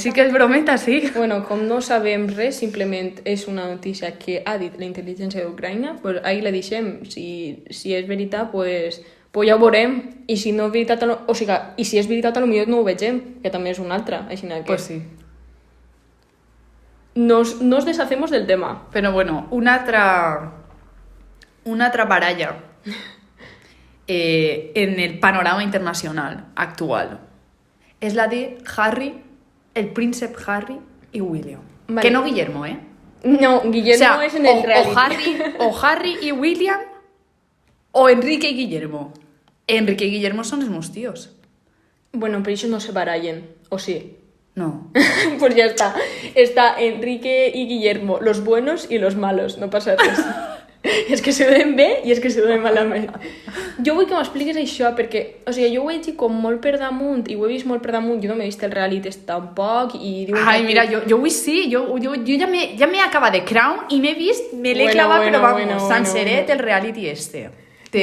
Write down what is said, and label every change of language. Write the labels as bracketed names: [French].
[Catalan] Sí que és brometa, sí. Bueno, com no sabem res, simplement és una notícia que ha dit la intel·ligència d'Ucraïna, [Spanish] pues ahí [Catalan] la deixem. Si és veritat, pues ja ho veurem. I si no és veritat, o sigui, i si és veritat, potser no ho vegem, que també és una altra. Així que Pues sí. [Spanish] nos deshacemos del tema. [Catalan] Però bueno, una altra baralla en el panorama internacional actual és la de Harry, el príncep Harry i William. Vale. [Spanish] Que no Guillermo, ¿eh? [Catalan] No, Guillermo és en el reality. [Spanish] o Harry y William o Enrique y Guillermo. [Catalan] Enrique y Guillermo son els meus tios. Bueno, però això no se barallen, o sí? No. [Spanish] Pues ya está. Está Enrique y Guillermo, los buenos y los malos, [Catalan] no passa res. És que se donen bé i és que se donen malament. Jo vull que m'expliquis això, perquè, o sigui, jo ho he vist com molt per damunt, i ho he vist molt per damunt, jo no m'he vist el reality tampoc, i diuen Ai, que... mira, jo avui sí, jo ja m'he acabat de Crown i m'he vist, me l'he clavat, però vamos, senceret el reality este. Te